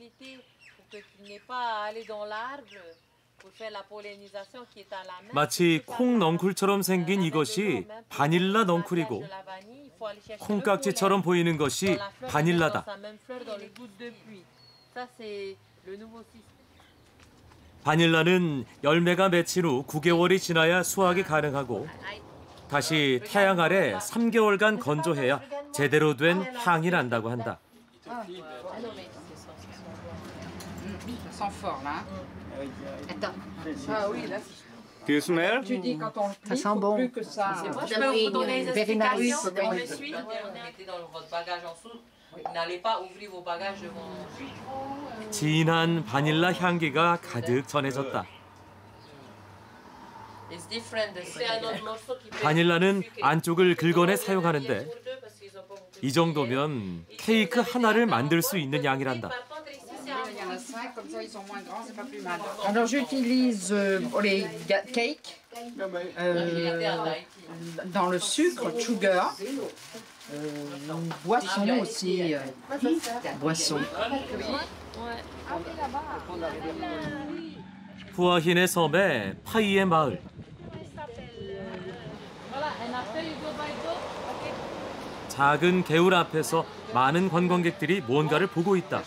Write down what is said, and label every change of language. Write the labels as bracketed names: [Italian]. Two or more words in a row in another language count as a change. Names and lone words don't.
[Korean] 마치 콩 넝쿨처럼 생긴 이것이 바닐라 넝쿨이고 콩깍지처럼 보이는 것이 바닐라다. 바닐라는 열매가 맺힌 후 9개월이 지나야 수확이 가능하고 다시 태양 아래 3개월간 건조해야 제대로 된 향이 난다고 한다. [English] Do you smell? [French] Ça sent bon. Je peux vous donner des explications? On me suit? Mettez dans votre bagage en dessous. N'allez pas ouvrir vos bagages devant. [Korean] 진한 바닐라 향기가 가득 전해졌다. [English] It's different. [French] C'est un autre morceau qui peut. [Korean] 바닐라는 안쪽을 긁어내 사용하는데 이 정도면 케이크 하나를 만들 수 있는 양이란다. [French] Alors j'utilise pour les cakes dans le sucre, sugar, boisson aussi, boisson. [Korean] 후아힌의 섬에 파이의 마을. 작은 개울 앞에서 많은 관광객들이 뭔가를 보고 있다.